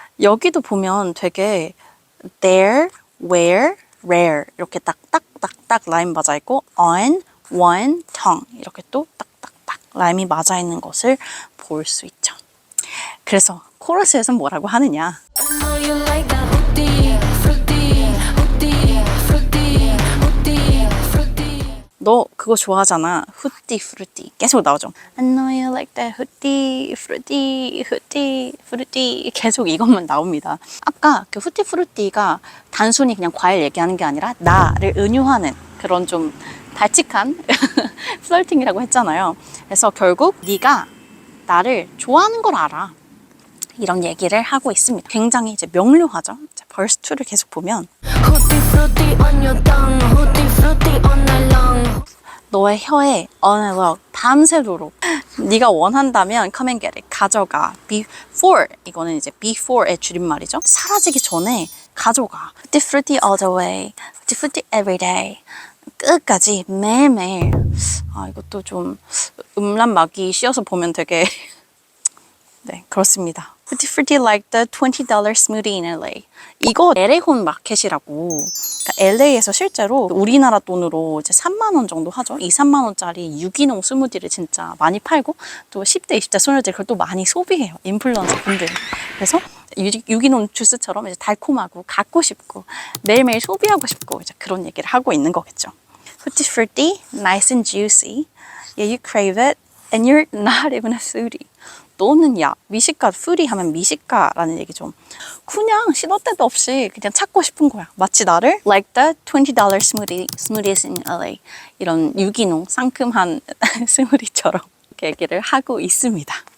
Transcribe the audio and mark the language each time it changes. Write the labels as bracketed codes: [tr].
[ko] 여기도 보면 되게 there, where, rare 이렇게 딱딱딱딱 라임 맞아 있고 on, one, tongue 이렇게 또 딱딱딱 라임이 맞아 있는 것을 볼 수 있죠. 그래서 코러스에서는 뭐라고 하느냐? [en] I know you like that fruity, fruity, fruity, fruity, fruity, fruity. [ko] 너 그거 좋아하잖아. 후띠 프루띠 계속 나오죠. [en] I know you like that [ko] 후띠 프루띠 후띠 프루띠 계속 이것만 나옵니다. 아까 그 후띠 프루띠가 단순히 그냥 과일 얘기하는 게 아니라 나를 은유하는 그런 좀 발칙한 플러팅이라고 했잖아요. 그래서 결국 네가 나를 좋아하는 걸 알아. 이런 얘기를 하고 있습니다. 굉장히 이제 명료하죠. 벌스 2를 계속 보면 [en] Fruity, fruity on your tongue, fruity, fruity all night long. [ko] 너의 혀에 on 밤새도록 네가 원한다면 [en] come and get it [ko] 가져가. before 이거는 이제 before의 줄임말이죠. 사라지기 전에 가져가. [en] Fruity, fruity all the way, fruity, fruity every day. [ko] 끝까지 매일매일. 아 이것도 좀 음란마귀 씌어서 보면 되게 네 그렇습니다. [en] Fruity Fruity like the $20 smoothie in LA. [ko] 이거 LA혼 마켓이라고. 그러니까 LA에서 실제로 우리나라 돈으로 이제 3만 원 정도 하죠. 2, 3만 원짜리 유기농 스무디를 진짜 많이 팔고 또 10대, 20대 소녀들이 그걸 또 많이 소비해요. 인플루언서 분들. 그래서 유기농 주스처럼 이제 달콤하고 갖고 싶고 매일매일 소비하고 싶고 이제 그런 얘기를 하고 있는 거겠죠. [en] Fruity Fruity, nice and juicy. Yeah, you crave it and you're not even a foodie. [ko] 너는 야 미식가 풀이 하면 미식가라는 얘기죠. 그냥 시도 때도 없이 그냥 찾고 싶은 거야. 마치 나를 [en] like the $20 smoothies in LA [ko] 이런 유기농 상큼한 스무디처럼 얘기를 하고 있습니다.